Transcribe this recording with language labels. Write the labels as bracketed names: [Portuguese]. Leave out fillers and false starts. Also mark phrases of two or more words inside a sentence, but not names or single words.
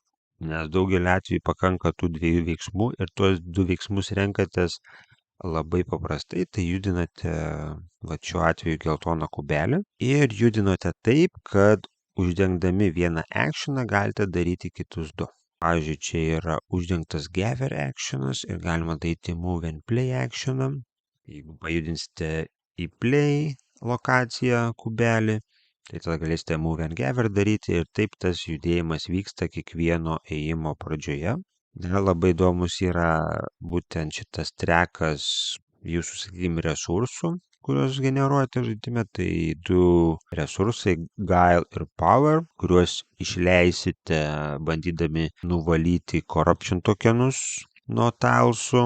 [Lithuanian] Nes daugelį atvejų pakanka tų 2 veiksmų ir tuos 2 veiksmus renkatės labai paprastai. Tai judinate, šiuo atveju, geltoną kubelį ir judinote taip, kad uždengdami vieną actioną galite daryti kitus 2. Pavyzdžiui, čia yra uždengtas [English] gather actionas [Lithuanian] ir galima daryti [English] move and play actioną. [Lithuanian] Jeigu pajudinsite į play lokaciją kubelį, tai tada galėsite [English] move and gather [Lithuanian] daryti ir taip tas judėjimas vyksta kiekvieno ėjimo pradžioje. Labai įdomus yra būtent šitas trekas jūsų, sakykime, resursų, kuriuos generuojate žaidime. Tai 2 resursai, Guile ir Power, kuriuos išleisite bandydami nuvalyti [English] corruption tokenus [Lithuanian] nuo tailsų.